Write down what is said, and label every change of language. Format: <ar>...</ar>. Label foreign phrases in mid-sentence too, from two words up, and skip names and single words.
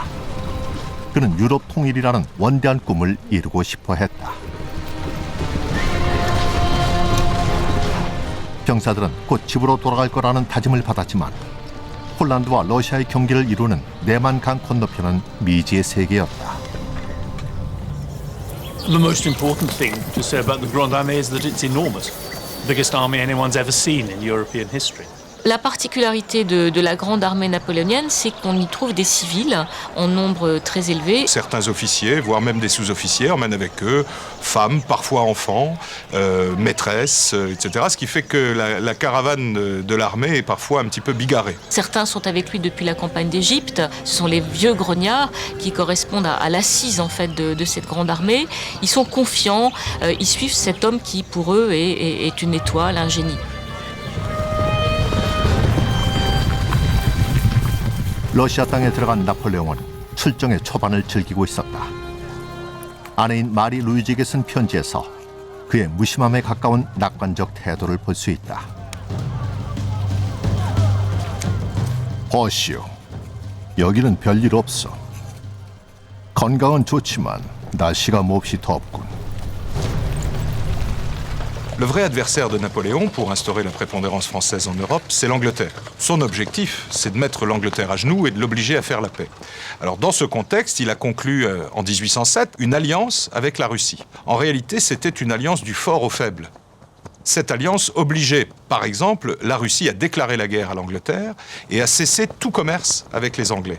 <ko>그는 유럽 통일이라는 원대한 꿈을 이루고 싶어 했다. 병사들은 곧 집으로 돌아갈 거라는 다짐을 받았지만 폴란드와 러시아의 경계를 이루는 내만강 건너편은 미지의 세계였다.</ko> <en>The most important thing to say about the Grande Armée is that it's enormous. The biggest army anyone's ever seen in European history.</en> <fr>La particularité de la grande armée napoléonienne, c'est qu'on y trouve des civils en nombre très élevé. Certains officiers, voire même des sous-officiers, emmènent avec eux femmes, parfois enfants, maîtresses, etc. Ce qui fait que la caravane de l'armée est parfois un petit peu bigarrée. Certains sont avec lui depuis la campagne d'Égypte. Ce sont les vieux grognards qui correspondent à l'assise en fait de cette grande armée. Ils sont confiants, ils suivent cet homme qui pour eux est une étoile, un génie.</fr> <ko>러시아 땅에 들어간 나폴레옹은 출정의 초반을 즐기고 있었다. 아내인 마리 루이지에게 쓴 편지에서 그의 무심함에 가까운 낙관적 태도를 볼 수 있다. 보시오, 여기는 별일 없어. 건강은 좋지만 날씨가 몹시 덥군.</ko> <fr>Le vrai adversaire de Napoléon pour instaurer la prépondérance française en Europe, c'est l'Angleterre. Son objectif, c'est de mettre l'Angleterre à genoux et de l'obliger à faire la paix. Alors dans ce contexte, il a conclu en 1807 une alliance avec la Russie. En réalité, c'était une alliance du fort au faible. Cette alliance obligeait, par exemple, la Russie à déclarer la guerre à l'Angleterre et à cesser tout commerce avec les Anglais.</fr>